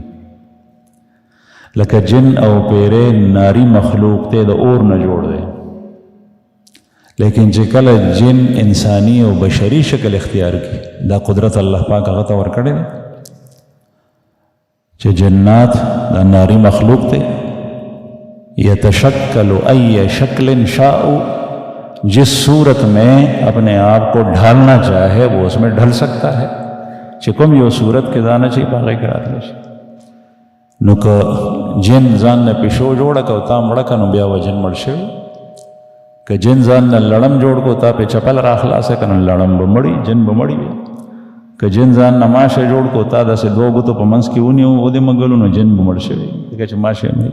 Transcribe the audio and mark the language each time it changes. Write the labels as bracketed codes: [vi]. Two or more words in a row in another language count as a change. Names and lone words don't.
[ps] لکه جن او پیرې ناری مخلوق دی، د اور نه جوړ دی، لیکن چې کله جن انسانی او بشری شکل اختیار کی دا قدرت الله پاک هغه ته ورکړی دی چې جنات دا ناری مخلوق دی. [ar] یتشکل ای شکل شاء، [ur] جس صورت میں اپنے آپ کو ڈھالنا چاہے وہ اس میں ڈھل سکتا ہے. [ps] چې کوم یو صورت کې دانه شي په هغې کې راتلی شي. نو که جن ځان نه پیشو جوړه که او تا مړه که نو بیا و جن مړ شوي. که جن ځان نه لړم جوړ کو تا پې چپل را خلاصه که نو لړم به مړي، جن به مړي وي. که جن ځان نه ماشه جوړ کو تا داسې 2 ګوتو په منځ کې ونیو او دې مګلو نو جن به مړ شوي، ځکه چې ماشه مړي.